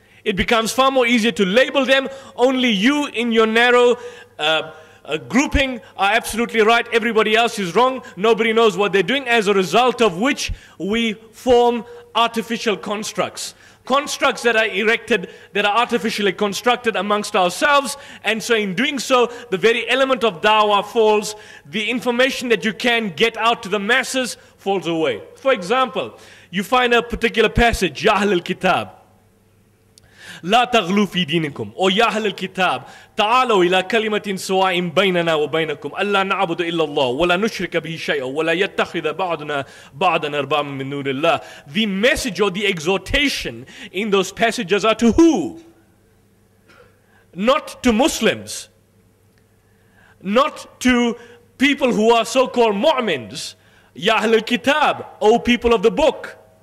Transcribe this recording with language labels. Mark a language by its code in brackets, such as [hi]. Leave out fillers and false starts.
[en] It becomes far more easier to label them. Only you in your narrow grouping are absolutely right, everybody else is wrong, nobody knows what they're doing, as a result of which we form artificial constructs. Constructs that are erected, that are artificially constructed amongst ourselves, and so in doing so, the very element of da'wah falls, the information that you can get out to the masses falls away. For example, you find a particular passage, [ar] Ya Ahl al-Kitab, لا تغلوا في دينكم أو يا أهل الكتاب تعالوا إلى كلمة سواء بيننا وبينكم ألا نعبد إلا الله ولا نشرك به شيئا ولا يتخذ بعضنا بعضا أربابا من دون الله. [en] The message or the exhortation in those passages are to who? Not to Muslims, not to people who are so-called mu'mins. Ya Ahl al-Kitab, O people of the book,